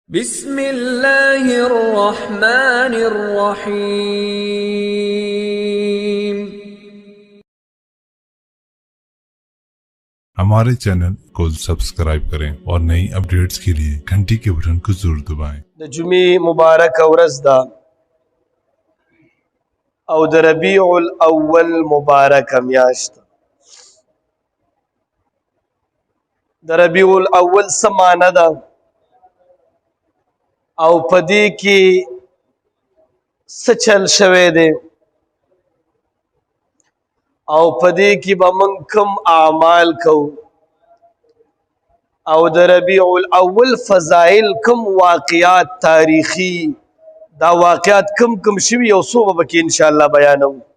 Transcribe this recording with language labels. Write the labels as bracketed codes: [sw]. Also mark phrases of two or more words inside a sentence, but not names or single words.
[ar] بسم الله الرحمن الرحیم. [hi] हमारे चैनल को सब्सक्राइब करें और नई अपडेट्स के लिए घंटी के बटन को जरूर दबाएं. [ps] د جمعې مبارک ورځ ده او د ربیع الاول مبارک میاشت. د ربیع الاول څه معنی ده او په دې کې څه چل شوی دی او په دې کې به موږ کوم اعمال کوو او د ربیع الاول فضائل کوم واقعات تاریخی دا واقعات کم شوي او څو به پکې انشاءالله بیانوو.